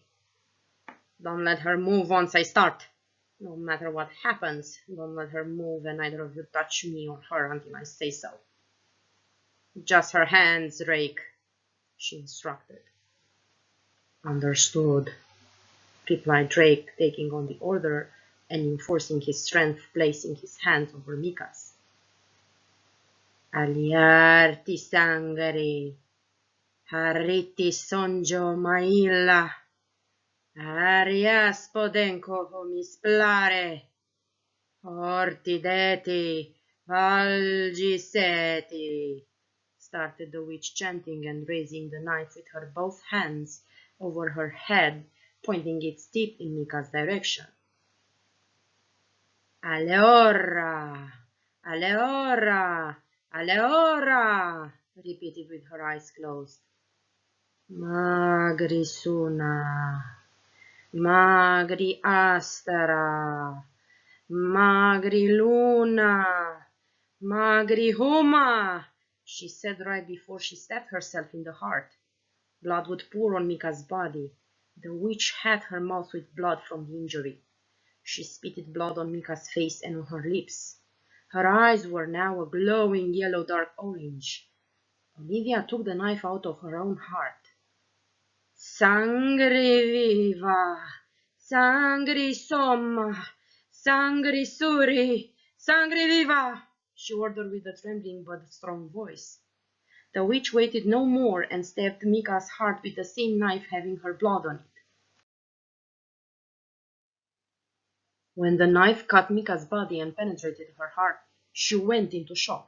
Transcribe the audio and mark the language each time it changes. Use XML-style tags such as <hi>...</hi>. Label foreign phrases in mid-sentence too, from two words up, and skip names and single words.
<en>Don't let her move once I start. No matter what happens, don't let her move and neither of you touch me or her until I say so." "Just her hands, Drake," she instructed. "Understood," replied Drake, taking on the order and enforcing his strength, placing his hands over Mika's. "Aliarti sangari, hariti sonjo mailla, arias podenko homisplare, horti deti, valgiseti," started the witch, chanting and raising the knife with her both hands over her head, pointing its tip in Mika's direction. "Aleora, aleora, aleora," repeated with her eyes closed. "Magri suna, magri astara, magri luna, magri huma," she said right before she stabbed herself in the heart. Blood would pour on Mika's body. The witch had her mouth with blood from the injury. She spitted blood on Mika's face and on her lips. Her eyes were now a glowing yellow-dark orange. Olivia took the knife out of her own heart. "Sangri viva, sangri somma, sangri suri, sangri viva," she ordered with a trembling but strong voice. The witch waited no more and stabbed Mika's heart with the same knife, having her blood on it. When the knife cut Mika's body and penetrated her heart, she went into shock.</en>